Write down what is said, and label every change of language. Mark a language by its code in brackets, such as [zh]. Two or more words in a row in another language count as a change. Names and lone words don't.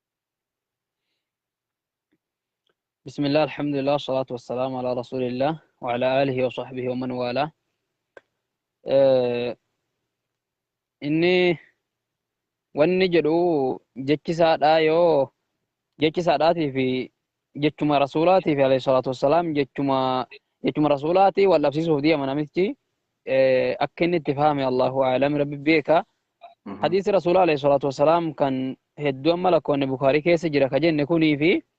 [ar] بسم الله الحمد لله والصلاة والسلام على رسول الله وعلى آله وصحبه ومن والاه [om] إني wanni jedhu jechisaadhaatii fi jechuma rasuulaatii fi [ar] عليه الصلاة والسلام [om] jechuma rasuulaatii wal dhabsiisuuf deema namichi akka inni itti fahame [ar] الله أعلم [om] rabbi beeka hadiisi rasuula [ar] عليه الصلاة والسلام [om] kan hedduu amma lakkoonni Bukaarii keessa jira ka jenne kunii fi